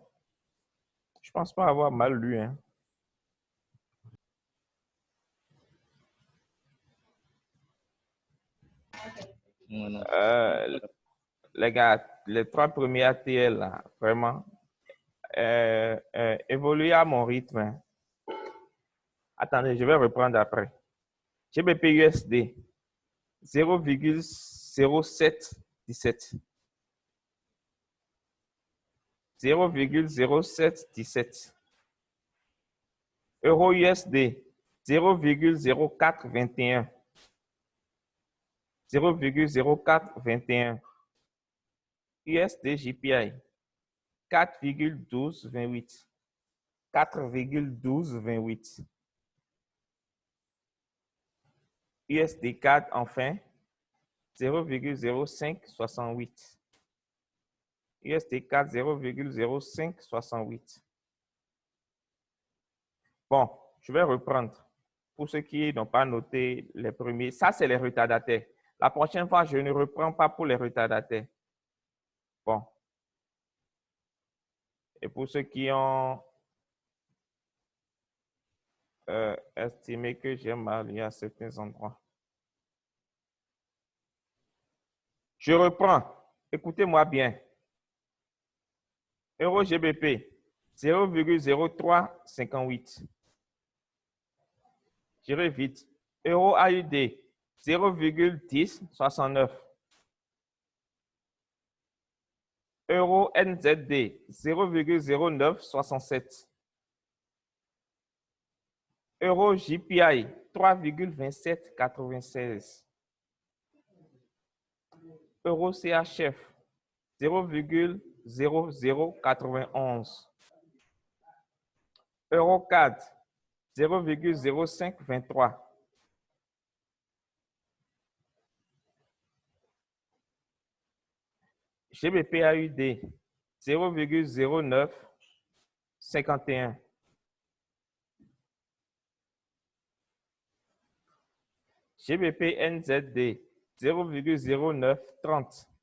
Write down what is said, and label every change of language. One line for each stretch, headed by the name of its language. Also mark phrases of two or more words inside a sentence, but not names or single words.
French: Je pense pas avoir mal lu, hein. Les gars, les trois premiers ATL, là, vraiment, évoluer à mon rythme, hein. Attendez, je vais reprendre après. GBP USD, 0,0717. 0,0717. Euro USD, 0,0421. 0,0421. USD JPI, 4,1228. 4,1228. USD CAD, enfin, 0,0568. USD CAD, 0,0568. Bon, je vais reprendre. Pour ceux qui n'ont pas noté les premiers, ça, c'est les retardataires. La prochaine fois, je ne reprends pas pour les retardataires. Bon. Et pour ceux qui ont estimé que j'ai mal lu à certains endroits. Je reprends. Écoutez-moi bien. Euro GBP, 0,0358. J'irai vite. Euro AUD, 0,1069. Euro NZD, 0,0967. Euro JPI, 3,2796. Euro CHF, 0,0091. Euro CAD, 0,0523. GBP AUD, 0,0951. GBP NZD, 0,0930.